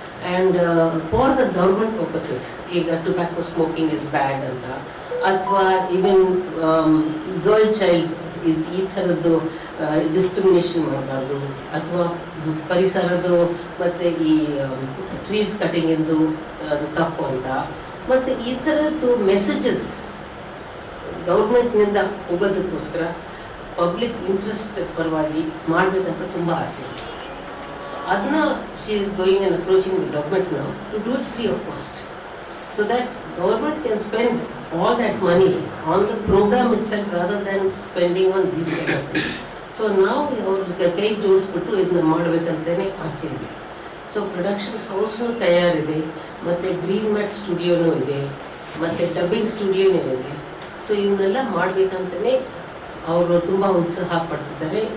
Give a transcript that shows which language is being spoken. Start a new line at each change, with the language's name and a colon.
English: and for the government purposes,
Kannada: ಈಗ
English: tobacco smoking is bad
Kannada: ಅಂತ, ಅಥವಾ ಈವನ್ ಗರ್ಲ್ ಚೈಲ್ಡ್ ಈ ಥರದ್ದು ಡಿಸ್ಕ್ರಿಮಿನೇಷನ್ ಮಾಡಬಾರ್ದು, ಅಥವಾ ಪರಿಸರದ್ದು ಮತ್ತು ಈ ಟ್ರೀಸ್ ಕಟಿಂಗಿಂದು ಅದು ತಪ್ಪು ಅಂತ, ಮತ್ತು ಈ ಥರದ್ದು ಮೆಸೇಜಸ್ ಗೌರ್ಮೆಂಟ್ನಿಂದ ಹೋಗೋದಕ್ಕೋಸ್ಕರ ಪಬ್ಲಿಕ್ ಇಂಟ್ರೆಸ್ಟ್ ಪರವಾಗಿ ಮಾಡಬೇಕಂತ ತುಂಬ ಆಸೆ.
English: ಅದನ್ನ she is going and approaching the government ನಾವು to do it free of cost, so that government can spend all that money on the program itself rather than spending on these kind of things.
Kannada: So ನಾವು ಅವ್ರಿಗೆ ಕೈ ಜೋಡಿಸ್ಬಿಟ್ಟು ಇದನ್ನ ಮಾಡಬೇಕಂತಲೇ ಆಸೆ ಇದೆ. So production ಹೌಸ್ನೂ ತಯಾರಿದೆ, ಮತ್ತು green mat ಸ್ಟುಡಿಯೋನೂ ಇದೆ, ಮತ್ತು dubbing ಸ್ಟುಡಿಯೋನೂ ಇದೆ. ಸೊ ಇವನ್ನೆಲ್ಲ ಮಾಡಬೇಕಂತಲೇ ಅವರು ತುಂಬ ಉತ್ಸಾಹ ಪಡ್ತಿದ್ದಾರೆ.